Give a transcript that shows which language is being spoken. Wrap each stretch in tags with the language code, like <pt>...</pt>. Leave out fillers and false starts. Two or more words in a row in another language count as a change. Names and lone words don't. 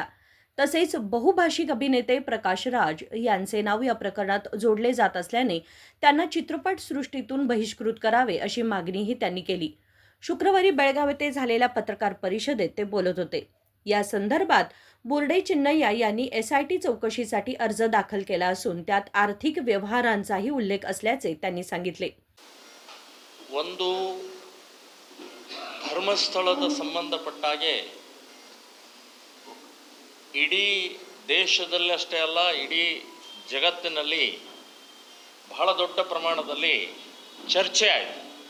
<mr>तसेच बहुभाषिक अभिनेते प्रकाश राज यांचे नाव या प्रकरणात जोडले जात असल्याने त्यांना चित्रपट सृष्टीतून बहिष्कृत करावे अशी मागणीही त्यांनी केली. शुक्रवारी बेळगाव येथे झालेल्या पत्रकार परिषदेत ते बोलत होते. या संदर्भात बोर्डे चिन्नय्या यांनी SIT चौकशीसाठी अर्ज दाखल केला असून त्यात आर्थिक व्यवहारांचाही उल्लेख असल्याचे त्यांनी सांगितले.</mr> <kn>ಒಂದು ಧರ್ಮಸ್ಥಳದ ಸಂಬಂಧಪಟ್ಟಾಗೆ ಇಡೀ ದೇಶದಲ್ಲಿ ಅಷ್ಟೇ ಅಲ್ಲ ಇಡೀ ಜಗತ್ತಿನಲ್ಲಿ ಬಹಳ ದೊಡ್ಡ ಪ್ರಮಾಣದಲ್ಲಿ ಚರ್ಚೆ ಆಯಿತು.</kn>